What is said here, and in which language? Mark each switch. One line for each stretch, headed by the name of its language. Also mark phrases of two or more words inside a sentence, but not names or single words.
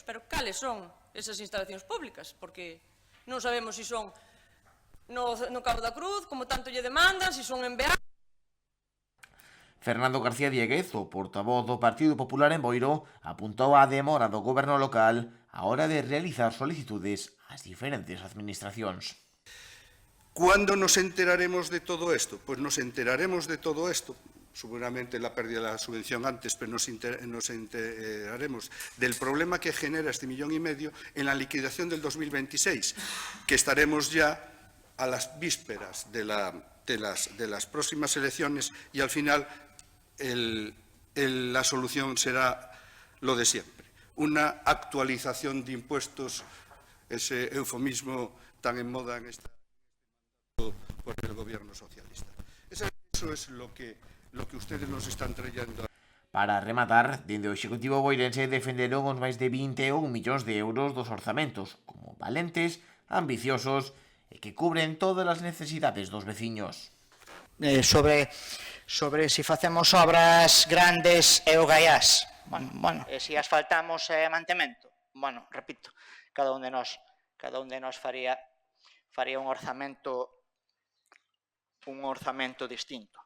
Galician: Pero cales son esas instalacións públicas? Porque non sabemos se son no Cabo da Cruz, como tanto lle demandan, se son en Beá. Fernando García Dieguez, o portavoz do Partido Popular en Boiro, apuntou a demora do goberno local á hora de realizar solicitudes ás diferentes administracións.
Spanish: ¿Cuándo nos enteraremos de todo esto? Pues nos enteraremos de todo esto, seguramente la pérdida de la subvención antes, pero nos enteraremos del problema que genera este 1,5 millones en la liquidación del 2026, que estaremos ya a las vísperas de las próximas elecciones y al final la solución será lo de siempre. Una actualización de impuestos, ese eufemismo tan en moda en este momento por el gobierno socialista. Eso es lo que ustedes nos están trayendo.
Galician: Para rematar, dende o Executivo boirense defenderon os máis de 21 millóns de euros dos orzamentos como valentes, ambiciosos e que cubren todas as necesidades dos veciños. Sobre si facemos obras grandes e o gaiás, se asfaltamos mantemento, repito, cada un de nós faría un orzamento distinto.